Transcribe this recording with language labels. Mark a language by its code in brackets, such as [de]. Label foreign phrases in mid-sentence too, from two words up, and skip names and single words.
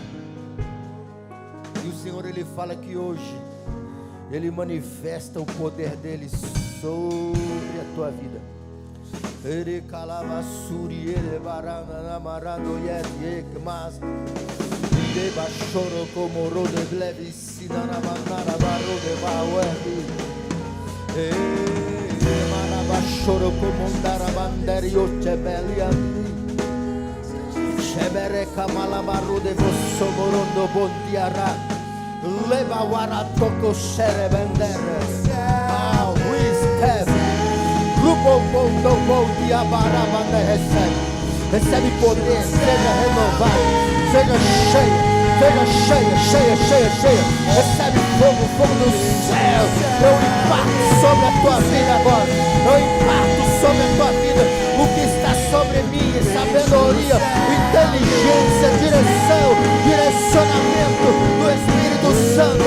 [pt] E o Senhor, Ele fala que hoje Ele manifesta o poder dEle sobre a tua vida. Ele calava suri, ele barana namarado mas deba choro como rode blevi sinana manara barode bawerdi. Maraba choro como andara banderi ochebelia. Shebere kamala barode vosso morondo bondiara. Leva waratoko shere bendere. Ah, we step. Grupo bom dia barabanda recebe poder, seja renovado, seja cheia. Recebe fogo do céu. Eu imparto sobre a tua vida agora. Eu imparto sobre a tua vida o que está sobre mim: sabedoria, inteligência, direcionamento do Espírito Santo.